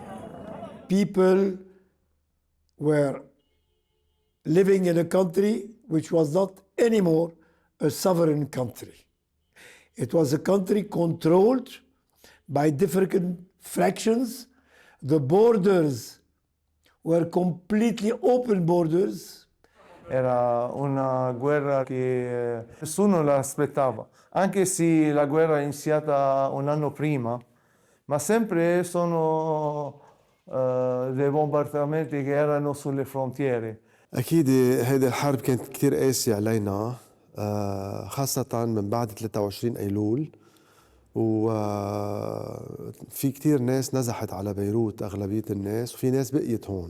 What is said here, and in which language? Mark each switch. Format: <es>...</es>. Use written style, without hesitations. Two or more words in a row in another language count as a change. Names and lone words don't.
<en>People were living in a country which was not anymore a sovereign country. It was a country controlled by different fractions. The borders were completely open borders.</en> <it>Era una guerra che nessuno l'aspettava, anche se la guerra è iniziata un anno prima, ma sempre sono dei bombardamenti che erano sulle frontiere.</it> <ar>أكيد هذه الحرب كانت كتير قاسية علينا، خاصة من بعد 23 أيلول، وفي كتير ناس نزحت على بيروت أغلبية الناس، وفي ناس بقيت هون.</ar>